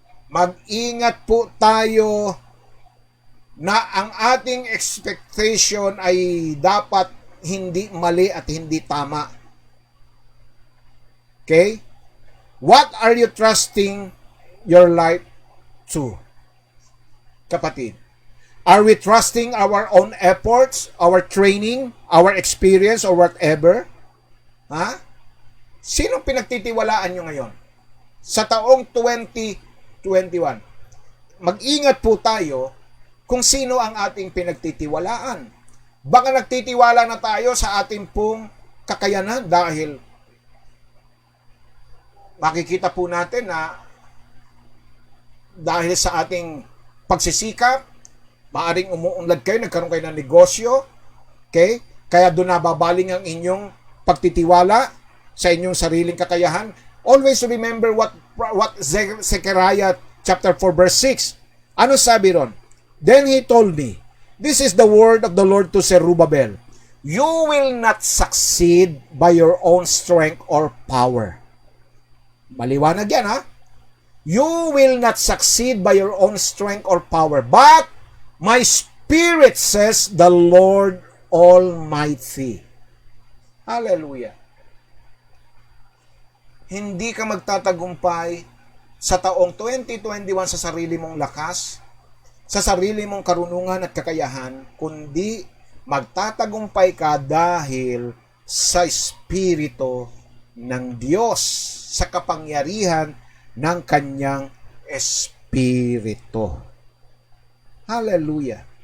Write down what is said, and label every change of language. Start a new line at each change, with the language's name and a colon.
Filipino: Mag-ingat po tayo na ang ating expectation ay dapat hindi mali at hindi tama.
English: Okay? What are you trusting your life to? Kapatid, are we trusting our own efforts, our training, our experience, or whatever?
Filipino: Ha? Sino pinagtitiwalaan nyo ngayon? Sa taong 2021, mag-ingat po tayo kung sino ang ating pinagtitiwalaan. Baka nagtitiwala na tayo sa ating pong kakayanan dahil makikita po natin na dahil sa ating pagsisikap, maaring umuunlad kayo, nagkaroon kayo ng negosyo, okay? Kaya doon nababaling ang inyong pagtitiwala sa inyong sariling kakayahan.
English: Always remember what Zechariah chapter 4 verse 6.
Filipino: Ano sabi ron?
English: Then he told me, this is the word of the Lord to Zerubbabel. You will not succeed by your own strength or power.
Filipino: Maliwanag yan, ha?
English: You will not succeed by your own strength or power, but my spirit says the Lord Almighty. Hallelujah.
Filipino: Hindi ka magtatagumpay sa taong 2021 sa sarili mong lakas, sa sarili mong karunungan at kakayahan, kundi magtatagumpay ka dahil sa Espiritu ng Diyos, sa kapangyarihan ng Kanyang Espiritu. Hallelujah.